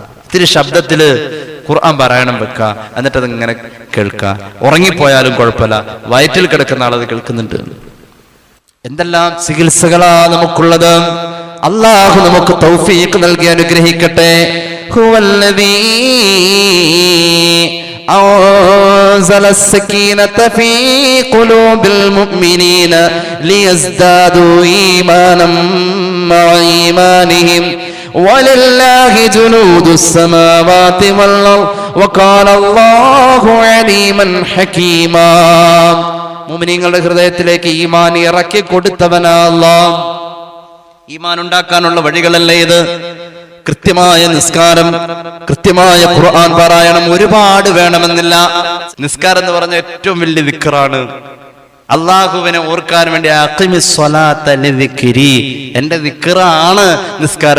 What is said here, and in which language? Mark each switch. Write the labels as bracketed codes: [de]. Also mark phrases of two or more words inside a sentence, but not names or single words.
[ml] ഇത്തിരി ശബ്ദത്തില് ഖുർആൻ പാരായണം വെക്കുക, എന്നിട്ട് അതിങ്ങനെ കേൾക്കുക. ഉറങ്ങിപ്പോയാലും കുഴപ്പമില്ല, വയറ്റിൽ കിടക്കുന്ന ആളത് കേൾക്കുന്നുണ്ട്. എന്തെല്ലാം ചികിത്സകളാ നമുക്കുള്ളത്. അല്ലാഹു നമുക്ക് തൗഫീഖ് നൽകി അനുഗ്രഹിക്കട്ടെ. [ar] ഹുവല്ലദീ أنزل السكينة في قلوب المؤمنين ليزدادوا إيمانا مع إيمانهم ولله جنود السماوات والأرض وكان الله عليما حكيما. [ml] മുഅ്മിനീങ്ങളുടെ ഹൃദയത്തിലേക്ക് ഈമാൻ ഇറക്കി കൊടുത്തവനാ അല്ലാഹ്. ഈമാൻ ഉണ്ടാക്കാനുള്ള വഴികളല്ലേ ഇത്? കൃത്യമായ നിസ്കാരം, കൃത്യമായ ഖുർആൻ പാരായണം ഒരുപാട് വേണമെന്നില്ല. നിസ്കാരം എന്ന് പറഞ്ഞ ഏറ്റവും വലിയ ദിക്റാണ്. അള്ളാഹുവിനെ ഓർക്കാൻ വേണ്ടി [ar] أقم الصلاة لذكري, [ml] എന്റെ ദിക്റാണ് നിസ്കാരം.